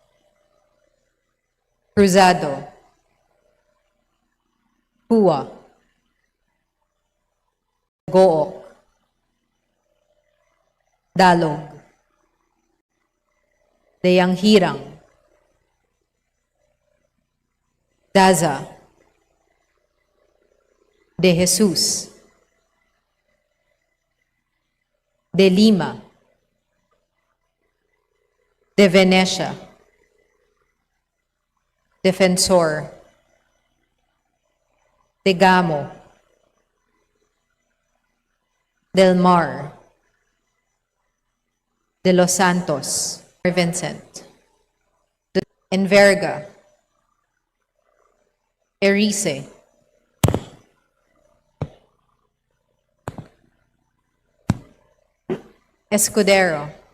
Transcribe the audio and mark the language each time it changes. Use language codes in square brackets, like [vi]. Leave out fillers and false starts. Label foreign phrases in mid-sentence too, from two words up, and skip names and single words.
[tl] Cruzado, Pua, Gook, Dalog, Deyang Hirang, Daza, De Jesus, De Lima, De Venecia, Defensor, De Gamo, Del Mar, De Los Santos, Vincent, Enverga, Erice, Escudero,